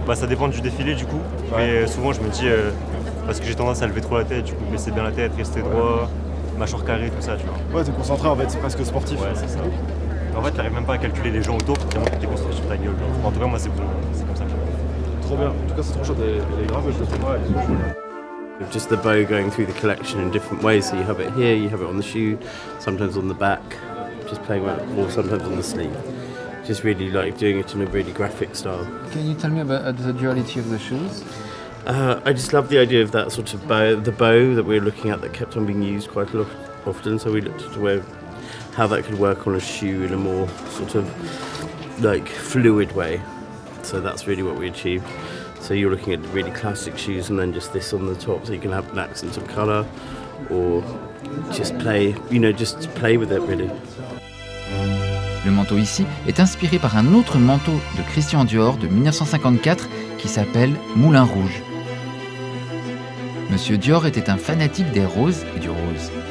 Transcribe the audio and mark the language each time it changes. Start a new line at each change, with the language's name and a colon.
French: Bah, ça dépend du défilé du coup, mais souvent je me dis, parce que j'ai tendance à lever trop la tête, du coup baisser bien la tête, rester droit, mâchoire carrée, tout ça, tu vois. Ouais, t'es concentré en fait, c'est presque sportif. Ouais, c'est ça. En fait, t'arrives même pas à calculer les gens autour, vraiment tu t'es construit sur ta gueule. Genre. En tout cas, moi c'est bon, c'est comme ça que je fais. Trop bien. En tout cas, c'est trop chaud. Elle est grave, je trouve. Ouais.
English: Just the bow going through the collection in different ways. So you have it here, you have it on the shoe, sometimes on the back, just playing around, or sometimes on the sleeve. Just really like doing it in a really graphic style. Can you tell me about the duality of the shoes? I just love the idea of that sort of bow, the bow that we were looking at that kept on being used quite a lot often. So we looked at how that could work on a shoe in a more sort of like fluid way. So that's really what we achieved. So you're looking at really classic shoes and then just this on the top, so you can have an accent of colour or just play with it really.
French: Le manteau ici est inspiré par un autre manteau de Christian Dior de 1954 qui s'appelle Moulin Rouge. Monsieur Dior était un fanatique des roses et du rose.